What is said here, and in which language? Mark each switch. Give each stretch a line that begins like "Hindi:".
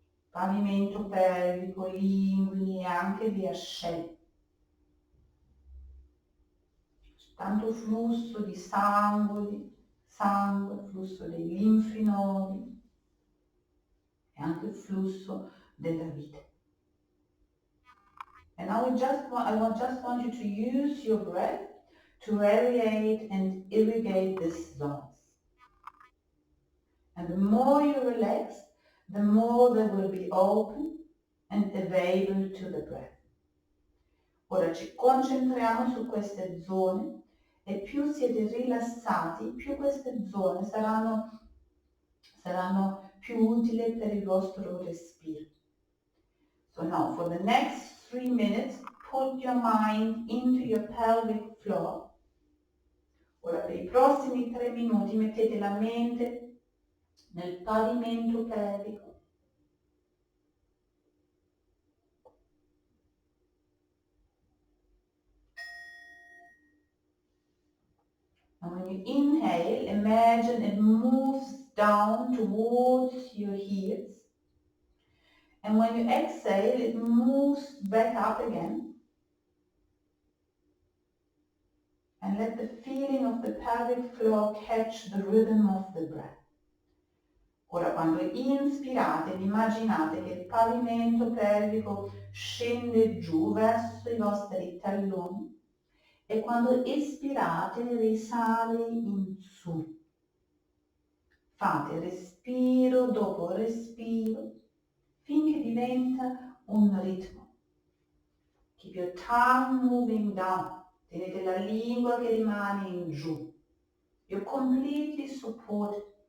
Italian: Pavimento pelvico, gli inguini e anche le ascelle. Tanto flusso di sangue, flusso dei linfinodi e anche il flusso della vita.
English: And now I just want you to use your breath to aerate and irrigate these zones. And the more you relax, the more they will be open and available to the breath.
Italian: Ora ci concentriamo su queste zone e più siete rilassati, più queste zone saranno più utili per il vostro respiro.
English: So now for the next 3 minutes, put your mind into your pelvic floor.
Italian: Ora per i prossimi 3 minuti mettete la mente nel pavimento pelvico.
English: And when you inhale, imagine it moves down towards your heels. And when you exhale, it moves back up again. And let the feeling of the pelvic floor catch the rhythm of the breath.
Italian: Ora quando inspirate, immaginate che il pavimento pelvico scende giù verso i vostri talloni e quando espirate risale in su. Fate respiro dopo respiro finché diventa un ritmo.
English: Keep your tongue moving down.
Italian: Tenete la lingua che rimane in giù.
English: You're completely supported.